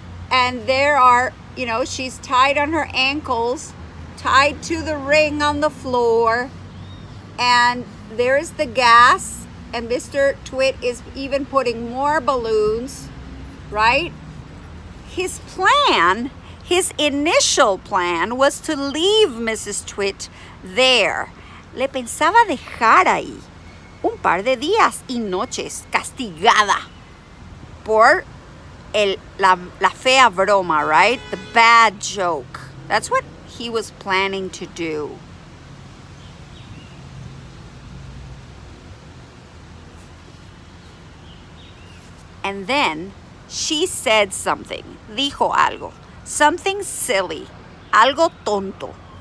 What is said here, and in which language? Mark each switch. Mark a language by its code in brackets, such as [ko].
[en] And there are, you know, she's tied on her ankles, tied to the ring on the floor. And there's the gas. And Mr. Twit is even putting more balloons, right? His plan, his initial plan, was to leave Mrs. Twit there. [es] Le pensaba dejar ahí un par de días y noches, castigada por la fea broma, [en] right? The bad joke. That's what he was planning to do. And then she said something, [es] dijo algo, [en] something silly, [es] algo tonto.